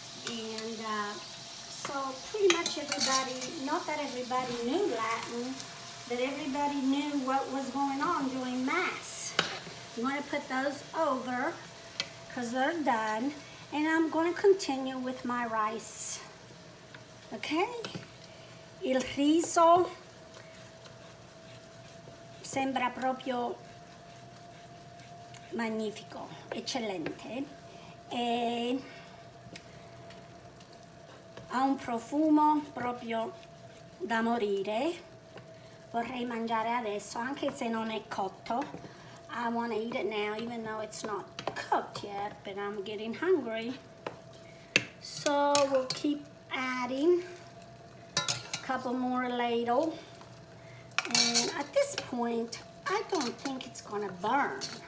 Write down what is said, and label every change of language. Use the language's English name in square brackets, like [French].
[English] And so pretty much everybody, not that everybody knew Latin, but everybody knew what was going on during Mass. You want to put those over because they're done. And I'm going to continue with my rice. Okay? [Italian] Il riso sembra proprio magnifico, eccellente. E ha un profumo proprio da morire. Vorrei mangiare adesso, anche se non è cotto. [English] I want to eat it now, even though it's not cooked yet, but I'm getting hungry. So we'll keep adding a couple more ladle. And at this point, I don't think it's gonna burn.